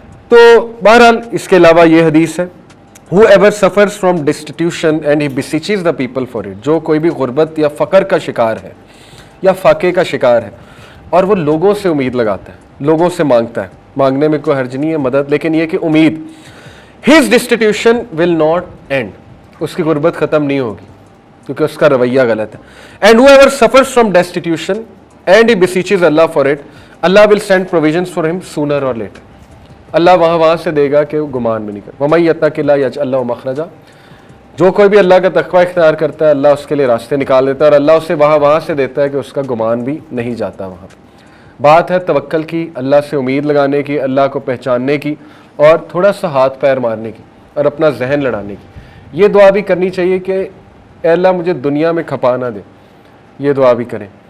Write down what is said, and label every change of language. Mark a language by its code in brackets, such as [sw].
[hi] तो बहरहाल इसके अलावा ये हदीस है, [en] Whoever suffers from destitution and he beseeches the people for it, [hi] जो कोई भी गुर्बत या फ़क़र का शिकार है या फाके का शिकार है और वो लोगों से उम्मीद लगाता है, लोगों से मांगता है, मांगने में कोई हर्ज नहीं है मदद, लेकिन ये कि उम्मीद, [en] his destitution will not end, [hi] उसकी गुर्बत ख़त्म नहीं होगी क्योंकि उसका रवैया गलत है। [en] And whoever suffers from destitution and he beseeches Allah for it, Allah will send provisions for him sooner or later. [hi] अल्लाह वहाँ से देगा कि वो गुमान भी नहीं कर। [ar] वमन यत्तक़िल्लाह यजअल लहू मख़रजा, [hi] जो कोई भी अल्लाह का तक़वा इख्तियार करता है अल्लाह उसके लिए रास्ते निकाल देता है और अल्लाह उसे वहाँ से देता है कि उसका गुमान भी नहीं जाता। वहाँ पर बात है तवक्कल की, अल्लाह से उम्मीद लगाने की, अल्लाह को पहचानने की और थोड़ा सा हाथ पैर मारने की और अपना जहन लड़ाने की। ये दुआ भी करनी चाहिए कि अल्लाह मुझे दुनिया में खपा ना दे, ये दुआ भी करें।